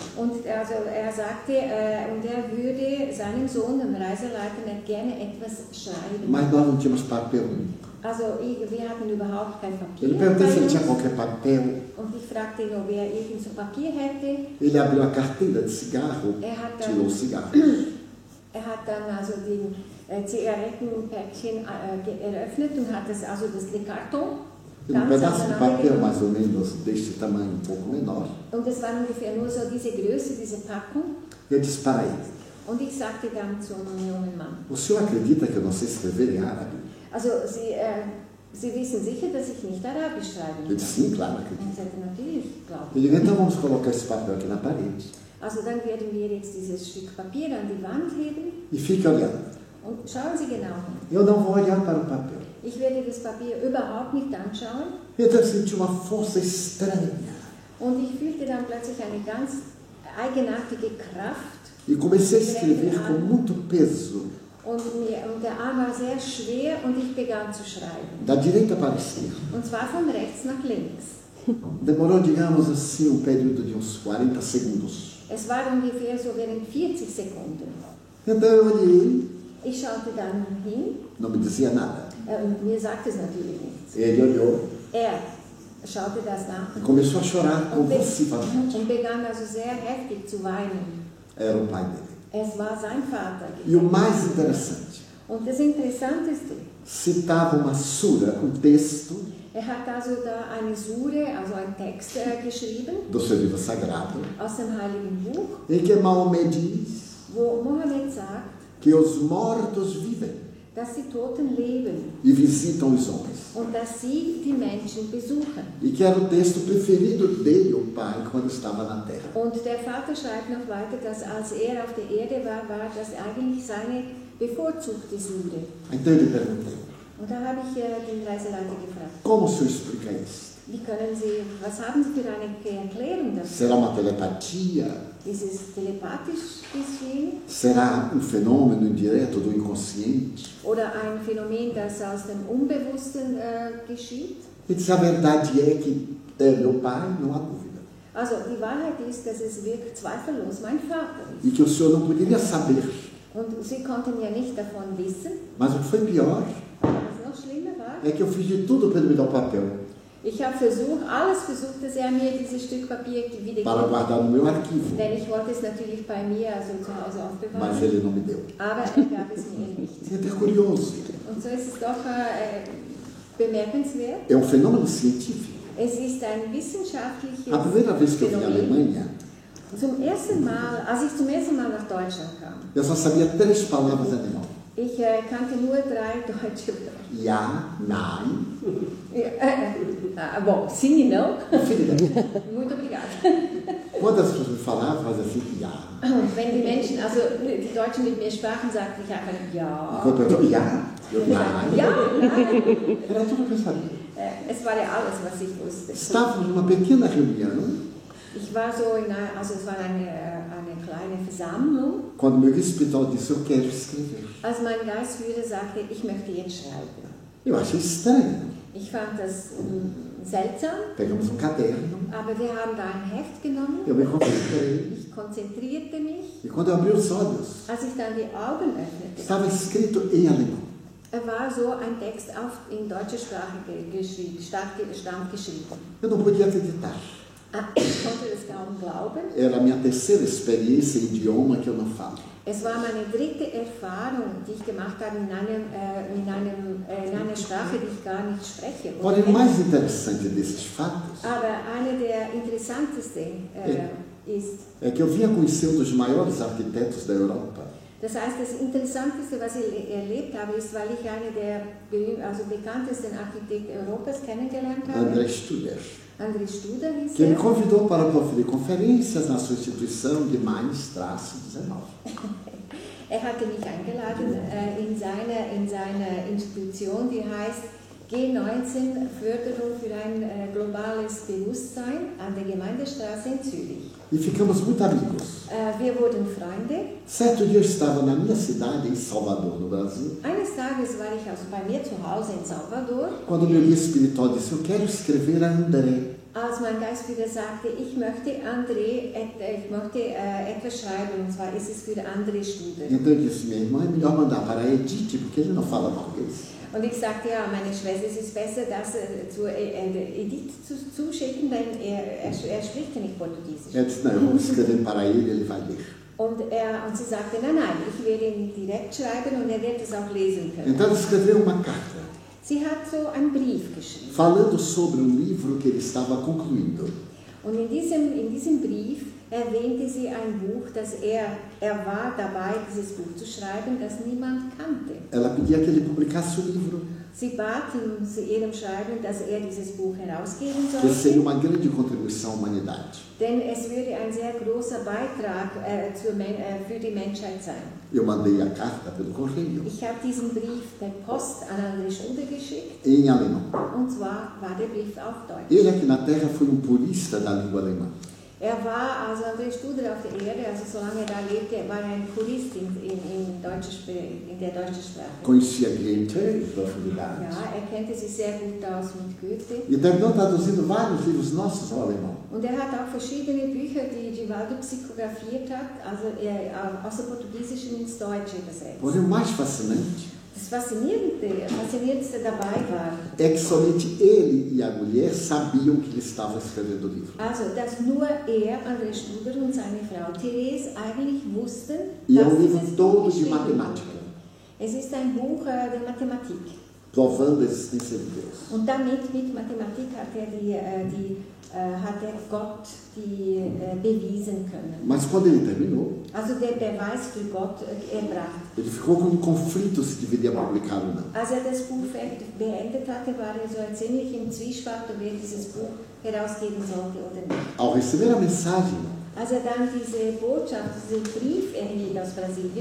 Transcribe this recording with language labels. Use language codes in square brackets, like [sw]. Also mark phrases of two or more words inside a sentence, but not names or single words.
[de] Und also er sagte, und er würde seinem Sohn, dem Reiseleiter, gerne etwas schreiben. [pt] Mas nós não tínhamos papel. [de] Also wir hatten überhaupt kein Papier. [pt] Ele perguntou se ele [de] bei [pt] tinha [de] uns. [pt] qualquer papel. [de] Und ich fragte ihn, ob er irgend so Papier hätte. [pt] Ele abriu a carteira de cigarro, tirou o cigarro. [de] Er hat dann also die Zigarettenpäckchen eröffnet und hat das Karton [pt] E um pedaço de papel mais ou menos deste tamanho, um pouco menor. [de] Und es war ungefähr nur so diese Größe, diese Packung. [pt] E eu disse para ele, [de] Und ich sagte dann zum jungen Mann, [pt] o senhor acredita que eu não sei escrever em árabe? [de] also Sie wissen sicher, dass ich nicht Arabisch schreiben [pt] Ele [de] kann. [pt] disse, sim, claro, [de] Und [pt] acredito. [de] ich sagte, natürlich, glaube [pt] Eu digo, então vamos colocar esse papel aqui na parede. [de] Also dann werden wir jetzt dieses Stück Papier an die Wand heben [pt] E fique olhando. [de] und schauen Sie genau hin. [pt] Eu não vou olhar para o papel. [de] Ich werde das Papier überhaupt nicht anschauen. [pt] Então eu senti uma força estranha. [de] Und ich fühlte dann plötzlich eine ganz eigenartige Kraft. [pt] E comecei a escrever com muito peso. [de] Und der Arm war sehr schwer und ich begann zu schreiben. [pt] Da direita para a esquerda. [de] Und zwar von rechts nach links. [pt] Demorou, digamos assim, um período de uns 40 segundos. [de] Es war ungefähr so während 40 Sekunden. [pt] Então eu olhei, [de] Ich schaute dann hin. [pt] não me dizia nada. [de] Mir sagte es natürlich nichts. [pt] Ele olhou [de] Er schaute das nach [pt] e começou a chorar [de] und [pt] convulsivamente. [de] begann also sehr heftig zu weinen. [pt] Era o pai dele. [de] Es war sein Vater. [pt] E o mais interessante, [de] Und das Interessanteste, [pt] citava uma sura, um texto [de] hat also da eine Sure, also einen Text geschrieben [pt] do seu livro sagrado, [de] aus dem Heiligen Buch, [pt] em que Maomé diz [de] wo Mohammed sagt, [pt] que os mortos vivem [de] dass die Toten leben [pt] e visitam os homens. [de] und dass sie die Menschen besuchen. [pt] E que era o texto preferido dele, o pai, quando estava na terra. [de] Und der Vater schreibt noch weiter, dass als er auf der Erde war das eigentlich seine bevorzugte Sure. [pt] Então ele perguntou, [de] Und da habe ich den Reiseleiter gefragt, [pt] como o senhor explica isso? [de] was haben Sie für eine Erklärung dafür? [pt] Será uma telepatia? [de] Ist es telepathisch geschehen? [pt] Será um fenômeno indireto do inconsciente? [de] Oder ein Phänomen, das aus dem Unbewussten geschieht? [pt] Ele disse, a verdade é que é meu pai, não há dúvida. [de] Also die Wahrheit ist, dass es wirklich zweifellos mein Vater ist. [pt] E que o senhor não poderia saber. [de] Und Sie konnten ja nicht davon wissen. [pt] Mas o que foi pior [de] Was noch schlimmer war, [pt] é que eu fiz de tudo para ele me dar o papel. [de] Ich habe alles versucht, dass mir dieses Stück Papier wieder [pt] para [de] gibt. [pt] guardar no meu arquivo, [de] Denn ich wollte es natürlich bei mir, also zu Hause aufbewahren. [pt] mas ele não me deu. [de] Aber er gab es mir nicht. [pt] É até curioso. [de] Und so ist es doch bemerkenswert. [pt] É um fenômeno científico. [de] Es ist ein wissenschaftliches [pt] A primeira vez que eu vim à [de] Phänomen. [pt] Alemanha, [de] Zum ersten Mal, als ich zum ersten Mal nach Deutschland kam, [pt] eu só sabia 3 palavras em alemão. [de] ich kannte nur 3 deutsche Wörter. Ja, nein, [pt] Bom, sim e não. filha. Muito obrigada. Quando as pessoas me falavam, fazia assim, [de] ja. Wenn die Menschen, also die Deutschen mit mir sprachen, sagte ich einfach ja. [pt] Enquanto eu ja, eu nein. [de] Ja, nein. [pt] Era tudo que eu sabia. [de] Es war ja alles, was ich wusste. [pt] Estávamos numa pequena reunião, [de] Ich war so also es war eine kleine Versammlung, [pt] quando meu guia espiritual disse, eu quero escrever. [de] als mein Geistführer sagte, ich möchte jetzt schreiben. [pt] Eu achei estranho. [de] Ich fand das seltsam, [pt] Pegamos caderno, [de] aber wir haben da ein Heft genommen. [pt] eu me concentrei. [de] Ich konzentrierte mich. [pt] E quando eu abri os olhos, [de] Als ich dann die Augen öffnete, [pt] estava escrito em alemão. [de] war so ein Text in deutscher Sprache stand geschrieben. [pt] Eu não podia acreditar. [de] Ich konnte es kaum glauben. [pt] Era a minha terceira experiência em idioma que eu não falo. [de] Es war meine dritte Erfahrung, die ich gemacht habe in einer Sprache, die ich gar nicht spreche. [pt] Porém, o mais interessante desses fatos [de] Aber eine der interessantesten ist, [pt] é que eu vinha conhecer um dos maiores arquitetos da Europa. [de] das heißt, das Interessanteste, was ich erlebt habe, ist, weil ich einen der bekanntesten Architekten Europas kennengelernt habe. [pt] André Studer, [de] André Studer hieß [pt] que me [de] er. [pt] convidou para proferir conferências na sua instituição de Mainz-19. [de] Er hatte mich eingeladen in seiner Institution, die heißt G19 Förderung für ein globales Bewusstsein an der Gemeindestraße in Zürich. [pt] E ficamos muito amigos. [de] Wir wurden Freunde. [pt] Certo dia eu estava na minha cidade, em Salvador, no Brasil, [de] Eines Tages war ich also bei mir zu Hause in Salvador, [pt] quando meu guia espiritual disse, eu quero escrever a André. [de] als mein Geistführer sagte, ich möchte etwas schreiben, und zwar ist es für André Studer. [pt] Então eu disse, minha irmã, é melhor mandar para a Edith, porque ele não fala português. [de] Und ich sagte, ja, meine Schwester, es ist besser, das zu Edith zuschicken, denn er spricht ja nicht Portugiesisch. [pt] Ela disse, não, eu vou escrever para ele vai ler. [de] Und sie sagte, nein, ich werde ihm direkt schreiben und er wird es auch lesen können. [pt] Então ela escreveu uma carta, [de] Sie hat so einen Brief geschrieben. [pt] falando sobre um livro que ele estava concluindo. [de] Und in diesem Brief erwähnte sie ein Buch, das er war dabei, dieses Buch zu schreiben, das niemand kannte. [pt] Ela pedia que ele publicasse o livro, [de] Sie bat in ihrem Schreiben, dass er dieses Buch herausgeben [pt] que seria [de] sollte, [pt] uma grande contribuição à humanidade. [de] denn es würde ein sehr großer Beitrag für die Menschheit sein. [pt] Eu mandei a carta pelo correio, [de] Ich habe diesen Brief per Post an André Studer geschickt, [pt] em alemão. [de] und zwar war der Brief auf Deutsch. [pt] Ele aqui na Terra foi um purista da língua alemã. [de] Er war, also André Studer auf der Erde, also solange er da lebte, war er ein Purist in der deutschen Sprache. [pt] Conhecia Goethe, em profundidade. [de] Ja, er kannte sich sehr gut aus mit Goethe. [pt] E terminou traduzindo vários livros nossos ao alemão. [de] Und er hat auch verschiedene Bücher, die Givaldo psychografiert hat, also aus dem Portugiesischen ins Deutsche übersetzt. [pt] Porém, o mais fascinante [de] Das Faszinierendste dabei war, [pt] é que somente ele e a mulher sabiam que ele estava escrevendo o livro. [de] also dass nur André Studer und seine Frau Therese eigentlich wussten, [pt] E é [de] dass [pt] um livro [de] dieses Buch [pt] todo de [de] geschrieben wurde. [pt] matemática, [de] Es ist ein Buch der Mathematik. [pt] provando a existência de Deus. [de] Und damit, mit Mathematik, hat er Gott bewiesen können. [pt] Mas quando ele terminou, [de] Also der Beweis für Gott erbracht. [pt] ele ficou com um conflito se deveria publicar ou não. [de] Als er das Buch beendet hatte, war er so ziemlich im Zwiespalt, ob er dieses Buch herausgeben sollte oder nicht. [pt] Ao receber a mensagem, [de] Als er dann diese Botschaft, diesen Brief erhielt aus Brasilien,